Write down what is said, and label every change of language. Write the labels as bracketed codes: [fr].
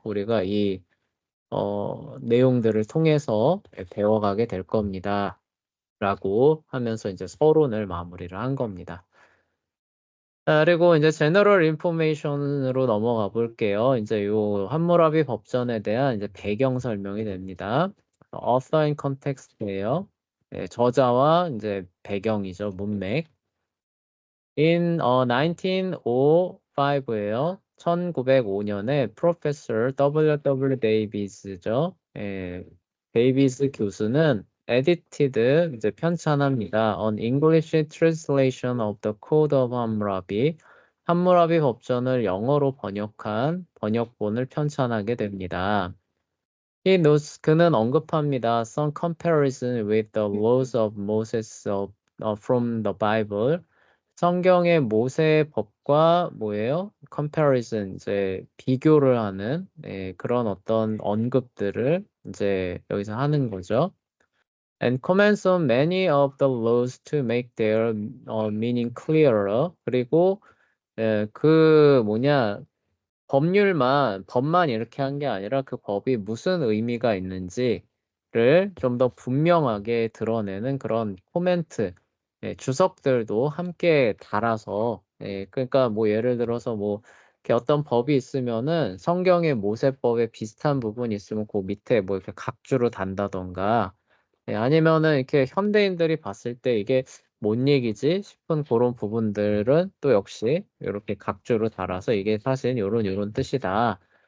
[ko] 우리가 이 내용들을 통해서 배워가게 될 겁니다. 라고 하면서 이제 서론을 마무리를 한 겁니다. 그리고 이제 제너럴 인포메이션으로 넘어가 볼게요. 이제 요 함무라비 법전에 대한 이제 배경 설명이 됩니다. [en] author and context예요. [ko] 네, 저자와 이제 배경이죠. 문맥. [en] In 1905예요. 1905년에 Professor W.W. [ko] Davis죠. 데이비스 교수는 [en] edited [ko] 이제 편찬합니다. [en] On English translation of the Code of Hammurabi. [ko] 함무라비 법전을 영어로 번역한 번역본을 편찬하게 됩니다. [en] He notes [ko] 그는 언급합니다. [en] Some comparison with the laws of Moses from the Bible. [ko] 성경의 모세 법과 뭐예요? comparison 이제 비교를 하는 그런 어떤 언급들을 이제 여기서 하는 거죠. [en] And comments on many of the laws to make their meaning clearer. [ko] 그리고 그 뭐냐 법만 이렇게 한 게 아니라 그 법이 무슨 의미가 있는지를 좀 더 분명하게 드러내는 그런 코멘트, 주석들도 함께 달아서, 그러니까 뭐 예를 들어서 뭐 이렇게 어떤 법이 있으면은 성경의 모세법에 비슷한 부분이 있으면 그 밑에 뭐 이렇게 각주로 단다던가, 아니면은 이렇게 현대인들이 봤을 때 이게 뭔 얘기지 싶은 그런 부분들은 또 역시 이렇게 각주로 달아서 이게 사실 요런 뜻이다.